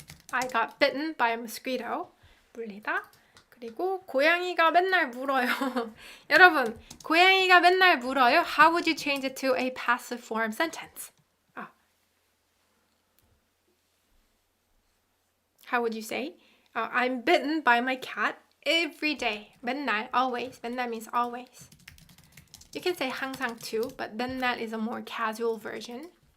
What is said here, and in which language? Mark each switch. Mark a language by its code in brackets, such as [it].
[en] I got bitten by a mosquito. [ko] 물리다. 그리고 고양이가 맨날 물어요. 여러분, 고양이가 맨날 물어요. [en] How would you change it to a passive form sentence? How would you say? I'm bitten by my cat every day. 맨날, always. 맨날 means always. You can say 항상 too, but 맨날 is a more casual version.